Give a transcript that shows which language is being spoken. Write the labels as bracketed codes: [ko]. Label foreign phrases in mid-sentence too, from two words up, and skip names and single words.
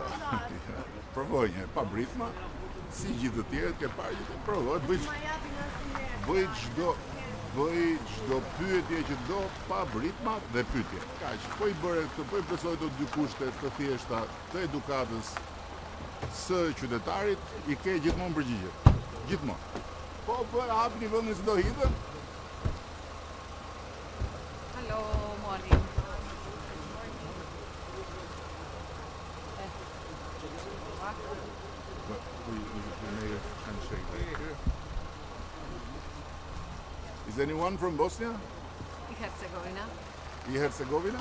[sq] Provoj një herë pa britma, si gjithë të tjerët ke parë që provoj, bëj çdo pyetje që do pa britma dhe pyetje. Kaq, po i bëre këtë, po i plotësoj të dy kushte të thjeshta të edukatës së qytetarit, i ke gjithmonë përgjigje. Gjithmonë. Po hapni vendin se do hidhem. [en] Hello, morning. Is anyone from Bosnia? Herzegovina. Herzegovina?